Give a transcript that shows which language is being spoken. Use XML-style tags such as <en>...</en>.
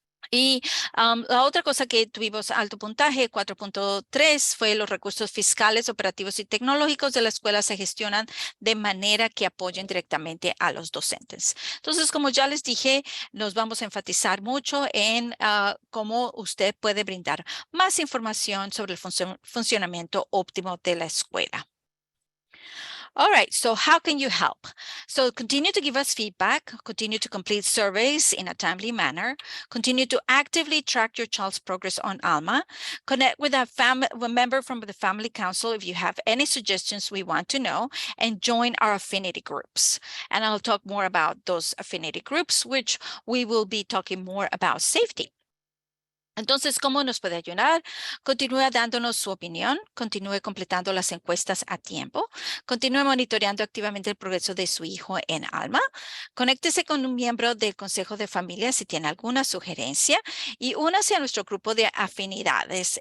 <es>Y la otra cosa que tuvimos alto puntaje, 4.3, fue los recursos fiscales, operativos y tecnológicos de la escuela se gestionan de manera que apoyen directamente a los docentes. Entonces, como ya les dije, nos vamos a enfatizar mucho en cómo usted puede brindar más información sobre el funcionamiento óptimo de la escuela.</es> <en>All right, so how can you help? So continue to give us feedback, continue to complete surveys in a timely manner, continue to actively track your child's progress on ALMA, connect with a member from the family council if you have any suggestions we want to know, and join our affinity groups. And I'll talk more about those affinity groups, which we will be talking more about safety.</en> <es>Entonces, ¿cómo nos puede ayudar? Continúe dándonos su opinión, continúe completando las encuestas a tiempo, continúe monitoreando activamente el progreso de su hijo en ALMA, conéctese con un miembro del Consejo de Familia si tiene alguna sugerencia, y únase a nuestro grupo de afinidades.</es>